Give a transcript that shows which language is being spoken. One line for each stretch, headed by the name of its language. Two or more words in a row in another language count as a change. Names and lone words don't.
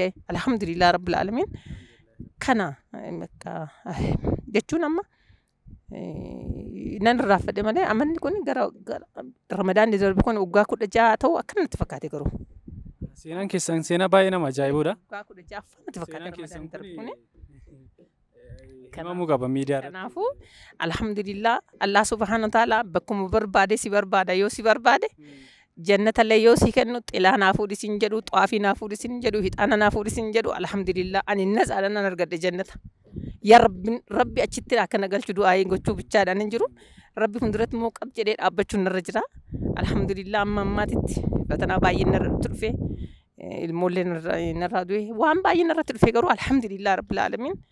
Arabic: الحمد لله رب العالمين.
Oromo: Kana jechuun amma nan raafadhe malee amanni kun gara Ramadaan darbe kun waggaa 16 ta'u akkanatti fakkaate garuu. Seenaan keessan seenaa baay'ee nama ajaa'ibuudha. Waggaa 16 akkanatti fakkaate Ramadaan darbe kun. Kanaafuu qaba miidiyaa irratti. Kanaafuu alhamdulillah
Arabic: الله سبحانه وتعالى
Oromo: bakkuma barbaade si barbaada yoo si barbaade jannata illee yoo si kennu xilaa naa fuudhisin jedhu xaafii naa fuudhisin jedhu hixaana naa fuudhisin jedhu alhamdulillah ani nasaadhaan nan argadhe jannata. Yaa rabbi achitti akka na galchu du'aayin gochuu bichaadhaan hin jiru. Rabbi hunduratti immoo qab jedhee dhaabbachuun narra jira. Alhamdulillah amma ammaatitti fatanaa baay'een narratti dhufe ilmoollee narraa du'e waan baay'een narratti dhufe garuu
Arabic: الحمد لله رب العالمين.